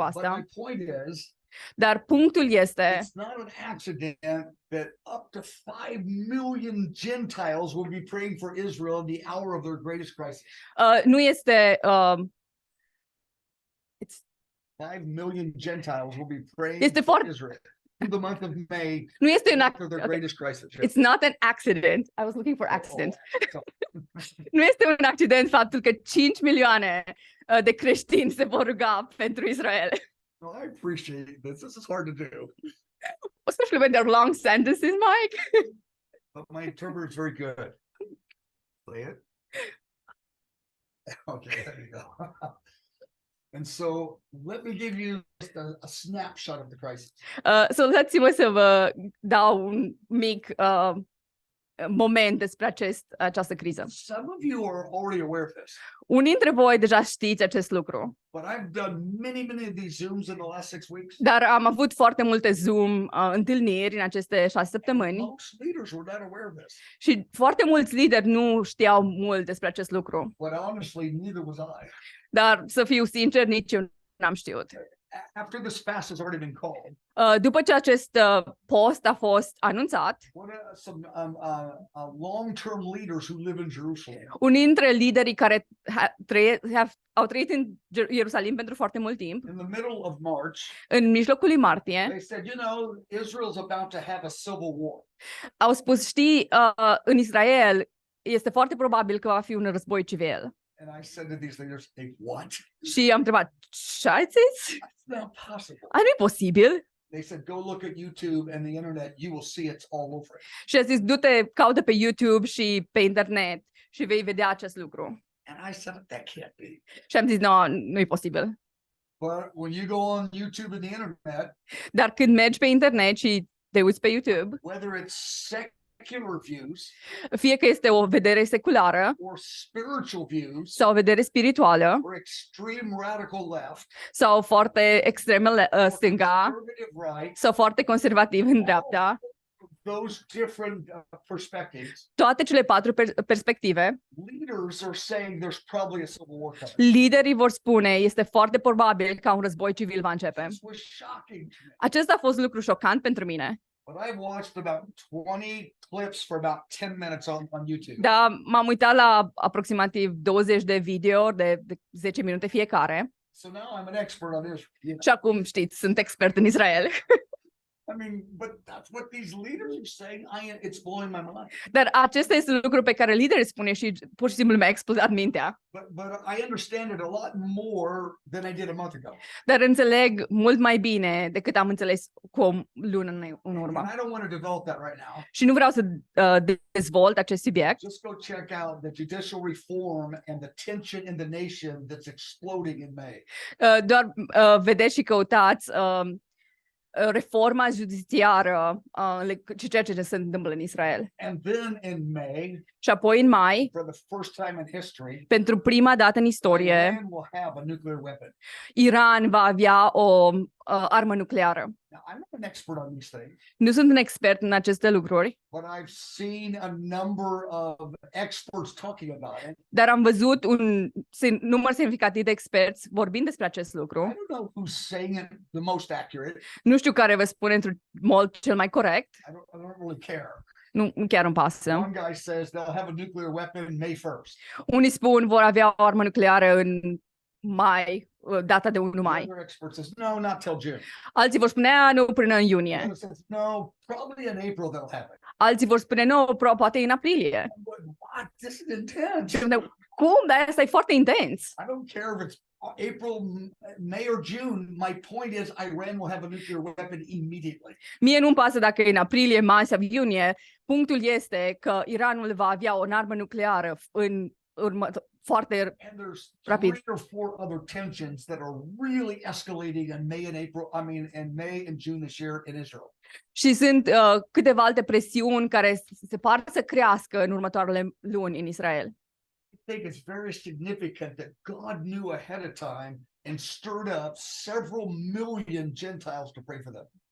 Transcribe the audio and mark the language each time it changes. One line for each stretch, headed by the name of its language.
English: But
Romanian: asta.
English: my point is,
Romanian: Dar punctul este,
English: it's not an accident that up to 5 million Gentiles will be praying for Israel in the hour of their greatest crisis.
Romanian: nu este
English: 5 million Gentiles will be praying
Romanian: Este
English: for
Romanian: foarte-
English: Israel in the month of May
Romanian: nu este un
English: after their okay, greatest crisis. it's not an accident. I was looking for accident. Oh,
Romanian: Nu este un accident faptul că 5 milioane de creștini se vor ruga pentru Israel.
English: no, I appreciate this. This is hard to do, Especially when they're long sentences, Mike. but my interpreter is very good. Play it. Okay, there you go. And so let me give you just a snapshot of the crisis.
Romanian: So lăsați-mă să vă dau un mic moment despre această criză.
English: Some of you are already aware of this,
Romanian: Unii dintre voi deja știți acest lucru,
English: but I've done many of these Zooms in the last 6 weeks.
Romanian: dar am avut foarte multe Zoom întâlniri în aceste 6 săptămâni
English: Most leaders were not aware of this,
Romanian: și foarte mulți lideri nu știau mult despre acest lucru.
English: but honestly, neither was I.
Romanian: Dar să fiu sincer, nici eu n-am știut.
English: After this fast has already been called,
Romanian: După ce acest post a fost anunțat,
English: some long-term leaders who live in Jerusalem,
Romanian: unii dintre liderii care au trăit în Ierusalim pentru foarte mult timp,
English: in the middle of March,
Romanian: în mijlocul lui martie,
English: they said, you know, Israel's about to have a civil war.
Romanian: au spus, știi, în Israel este foarte probabil că va fi un război civil.
English: And I said to these leaders, hey, what?
Romanian: Și am întrebat, ce ai zis?
English: That's not possible.
Romanian: Nu e posibil.
English: They said, go look at YouTube and the internet. You will see it's all over it.
Romanian: Și a zis, du-te, caută pe YouTube și pe internet și vei vedea acest lucru.
English: And I said, that can't be.
Romanian: Și am zis, nu e posibil.
English: But when you go on YouTube and the internet,
Romanian: Dar când mergi pe internet și te uiți pe YouTube,
English: whether it's secular views
Romanian: fie că este o vedere seculară
English: or spiritual views
Romanian: sau o vedere spirituală
English: or extreme radical left
Romanian: sau foarte extremă
English: or
Romanian: stânga
English: conservative right,
Romanian: sau foarte conservativ în dreapta,
English: those different perspectives,
Romanian: toate cele 4 perspective,
English: leaders are saying there's probably a civil war coming.
Romanian: liderii vor spune, este foarte probabil ca un război civil va începe.
English: This was shocking to me.
Romanian: Acesta a fost lucru șocant pentru mine.
English: But I've watched about 20 clips for about 10 minutes on YouTube.
Romanian: Dar m-am uitat la aproximativ 20 de video de 10 minute fiecare
English: So now I'm an expert on Israel.
Romanian: și acum știți, sunt expert în Israel.
English: I mean, but that's what these leaders are saying. It's blowing my mind.
Romanian: Dar acesta este lucru pe care liderii spune și pur și simplu mi-a explodat mintea.
English: But I understand it a lot more than I did a month ago.
Romanian: Dar înțeleg mult mai bine decât am înțeles cu o lună în urmă.
English: And I don't want to develop that right now.
Romanian: Și nu vreau să dezvolt acest subiect,
English: Just go check out the judicial reform and the tension in the nation that's exploding in May.
Romanian: doar vedeți și căutați reforma judiciară și ceea ce se întâmplă în Israel.
English: And then in May,
Romanian: Și apoi în mai,
English: for the first time in history,
Romanian: pentru prima dată în istorie,
English: Iran will have a nuclear weapon.
Romanian: Iran va avea o armă nucleară.
English: Now, I'm not an expert on these things,
Romanian: Nu sunt un expert în aceste lucruri,
English: but I've seen a number of experts talking about it.
Romanian: dar am văzut un număr semnificativ de experți vorbind despre acest
English: I
Romanian: lucru.
English: don't know who's saying it the most accurate.
Romanian: Nu știu care vă spune într-un mod cel mai corect.
English: I don't really care.
Romanian: Nu chiar îmi pasă.
English: One guy says they'll have a nuclear weapon May 1st.
Romanian: Unii spun vor avea o armă nucleară în mai, data de 1 mai.
English: Another expert says no, not till June.
Romanian: Alții vor spune, nu, până în iunie.
English: Another says no, probably in April they'll have it.
Romanian: Alții vor spune, nu, poate în aprilie.
English: What? This is intense.
Romanian: Și eu, cum? Dar asta e foarte intens.
English: I don't care if it's April, May, or June. My point is, Iran will have a nuclear weapon immediately.
Romanian: Mie nu-mi pasă dacă e în aprilie, mai sau iunie. Punctul este că Iranul va avea o armă nucleară în foarte
English: And there's
Romanian: rapid.
English: 3 or 4 other tensions that are really escalating in May and April. I mean, in May and June this year in Israel.
Romanian: Și sunt câteva alte presiuni care se par să crească în următoarele luni în Israel.
English: I think it's very significant that God knew ahead of time and stirred up several million Gentiles to pray for them.